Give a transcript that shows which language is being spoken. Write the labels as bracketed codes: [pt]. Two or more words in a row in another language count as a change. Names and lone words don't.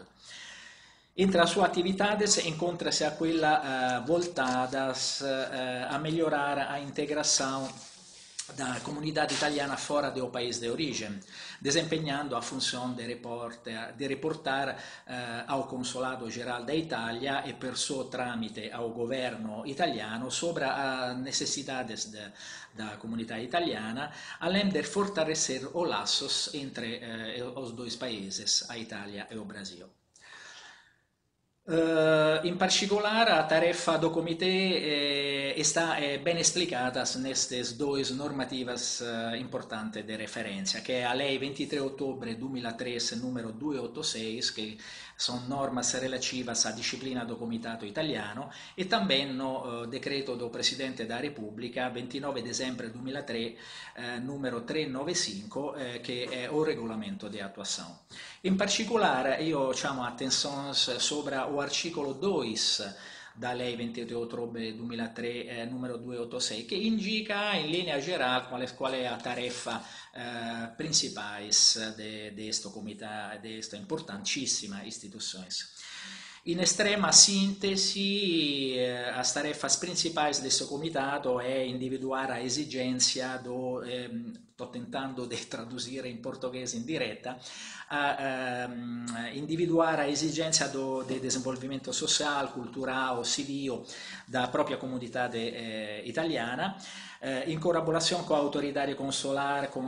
[pt] Entre as suas atividades encontra-se aquela voltadas a melhorar a integração da comunidade italiana fora do país de origem, desempenhando a função de reportar ao Consulado Geral da Itália e [it] per suo tramite [pt] ao governo italiano sobre as necessidades da comunidade italiana, além de fortalecer os laços entre os dois países, a Itália e o Brasil. [it] In particolare, [pt] a tarefa do Comitê está bem explicada nestas duas normativas importantes de referência, que é a Lei 23 de outubro de 2003, número 286, que são normas relativas à disciplina do Comitato Italiano, e também no decreto do Presidente da Repubblica, 29 de dezembro de 2003, número 395, que é o regolamento de atuação. [it] In particolare, io [pt] chamo attenzione sobre o articolo 2 da Lei 23 de outubro de 2003, número 286, que indica em linha geral qual é a tarefa principais deste comitê, desta importantíssima instituição. [it] In estrema [pt] síntese, as tarefas principais desse comitado é individuar a exigência do, estou tentando de traduzir em português em direta, individuar a exigência de desenvolvimento social, cultural, civil da própria comunidade italiana, em colaboração com a autoridade consular, com